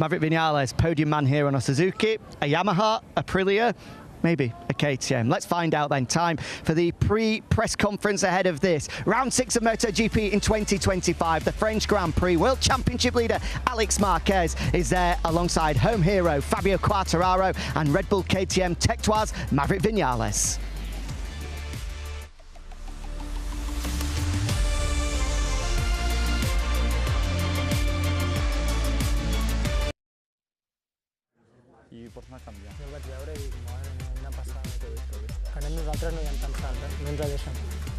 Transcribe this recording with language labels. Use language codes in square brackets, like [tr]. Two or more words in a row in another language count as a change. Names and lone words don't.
[en] Maverick Vinales, podium man here on a Suzuki, a Yamaha, Aprilia, maybe a KTM. Let's find out then. Time for the pre-press conference ahead of this. Round 6 of MotoGP in 2025. The French Grand Prix. World Championship leader Alex Marquez is there alongside home hero Fabio Quartararo and Red Bull KTM Tech3's Maverick Vinales. [ca] I pots anar canviant. Jo el vaig veure i dic, mare meva, una passada que he vist. Que anem nosaltres no hi hem pensat, no ens ha deixat.